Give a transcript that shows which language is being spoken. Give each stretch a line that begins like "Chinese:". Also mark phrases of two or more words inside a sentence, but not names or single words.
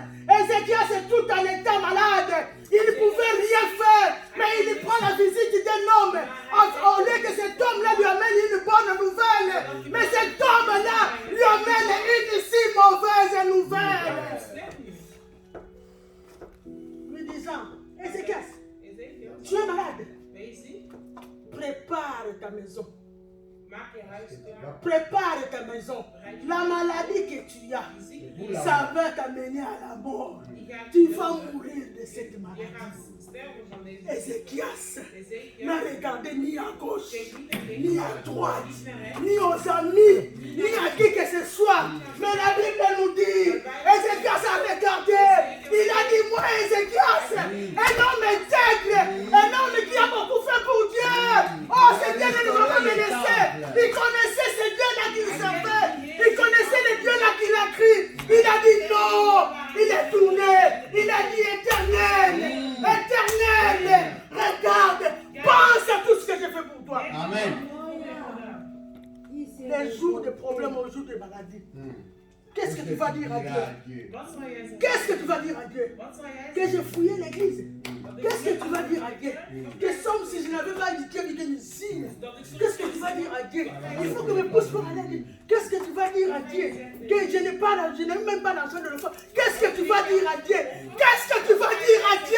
French: Ézéchias est tout en état malade, il ne pouvait rien faire, mais il prend la visite d'un homme, au lieu que cet homme-là lui amène une bonne nouvelle, mais cet homme-là lui amène une si mauvaise nouvelle. Lui disant, Ézéchias, tu es malade, prépare ta maison.
Dutch: Maak je huis klaar.
French: Prépare ta maison. La maladie que tu as, ça va t'amener à la mort. Tu vas mourir de cette
Dutch: Je
French: maladie.
Dutch: gaat sterven van deze
French: Ézéchias
Dutch: Ezekiel.
French: n'a regardé ni à gauche,
Dutch: Keek niet naar links,
French: ni à droite,
Dutch: niet naar rechts.
French: ni aux amis, ni à qui que ce soit. Mais la Bible nous dit, Ézéchias a regardé. Il a dit, moi Ézéchias, un homme intègre, un homme qui a beaucoup fait pour Dieu. Oh, ce Dieu ne nous a pas laissé. Il connaissait ce Dieu-là qu'il servait. Il connaissait le Dieu-là qu'il a crié. Il a dit non. Il est tourné. Il a dit éternel. Éternel. Regarde. Pense à tout ce que j'ai fait pour toi. Amen. Les jours de problèmes, aux jours de maladie. Qu'est-ce que tu vas dire à Dieu?
Dutch: Wat zal jij zeggen?
French: Qu'est-ce que tu vas dire à Dieu?
Dutch: Wat zal jij
French: Que
Dutch: zeggen?
French: j'ai fouillé l'église. Qu'est-ce que tu vas dire à Dieu? Que somme si je n'avais pas dit Dieu, il me signe. Qu'est-ce que tu vas dire à Dieu? Il faut que je me pousse pour aller dire. Qu'est-ce que tu vas dire à Dieu? Que je n'ai même pas l'argent de le faire. Qu'est-ce que tu vas dire à Dieu? Qu'est-ce que tu vas dire à Dieu?